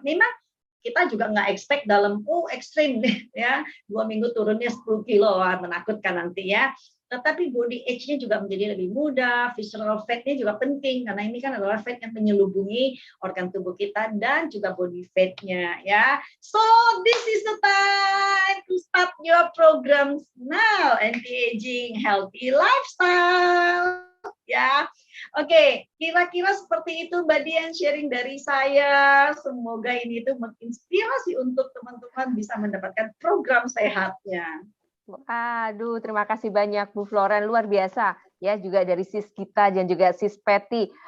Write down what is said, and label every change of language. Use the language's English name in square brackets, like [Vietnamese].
[Indonesian] Memang kita juga nggak expect dalam ekstrim ya, 2 minggu turunnya 10 kilo, menakutkan nanti ya. Tetapi body age-nya juga menjadi lebih mudah, visceral fat-nya juga penting, karena ini kan adalah fat yang menyelubungi organ tubuh kita dan juga body fat-nya ya. [English] So this is the time to start your programs now, anti-aging healthy lifestyle ya. [Indonesian] Oke, kira-kira seperti itu Mbak Dian sharing dari saya. Semoga ini tuh menginspirasi untuk teman-teman bisa mendapatkan program sehatnya. Aduh, terima kasih banyak Bu Floren, luar biasa ya, juga dari sis kita dan juga sis Patty.